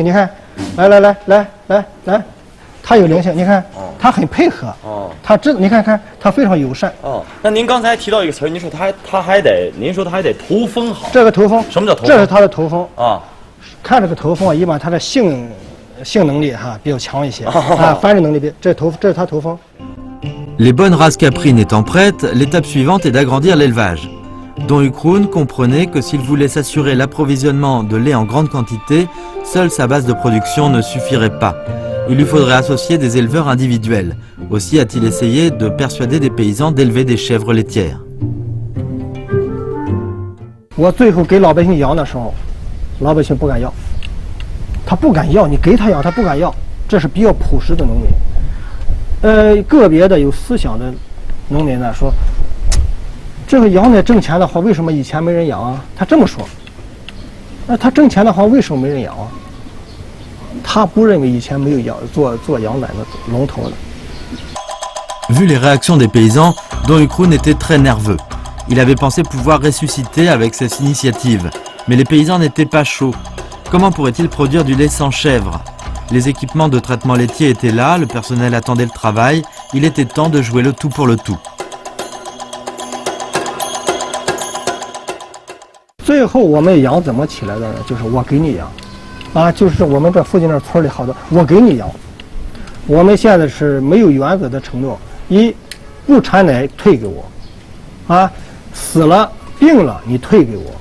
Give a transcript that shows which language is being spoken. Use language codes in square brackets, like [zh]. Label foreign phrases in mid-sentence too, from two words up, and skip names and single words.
[zh] 你看，来，他有灵性，你看，他很配合。哦，你看他非常友善。哦，那您刚才提到一个词儿，您说他还得头风好。这个头风，什么叫头风？这是他的头风啊。看这个头风啊，一般他的性能力比较强一些啊，繁殖能力这是他头风。 [fr] Les bonnes races caprines étant prêtes, l'étape suivante est d'agrandir l'élevage. Don Yu Kroon comprenait que s'il voulait s'assurer l'approvisionnement de lait en grande quantité, seule sa base de production ne suffirait pas. Il lui faudrait associer des éleveurs individuels. Aussi a-t-il essayé de persuader des paysans d'élever des chèvres laitières. [zh] 我最后给老百姓养的时候。老百姓不敢要，他不敢要，你给他养他不敢要，这是比较朴实的农民。个别的有思想的农民呢说，这个羊奶挣钱的话，为什么以前没人养啊？他这么说。那他挣钱的话，为什么没人养啊？他不认为以前没有做羊奶的龙头的。 [fr] Vu les réactions des paysans, Don Yu Kroon était très nerveux. Il avait pensé pouvoir ressusciter avec cette initiative. Mais les paysans n'étaient pas chauds. Comment pourrait-il produire du lait sans chèvre? Les équipements de traitement laitier étaient là, le personnel attendait le travail, il était temps de jouer le tout pour le tout. [zh] 最后我们羊怎么起来的呢？就是我给你养，啊，就是我们这附近这村里好多，我给你养。我们现在是没有原则的承诺：一，不产奶退给我，啊，死了病了你退给我。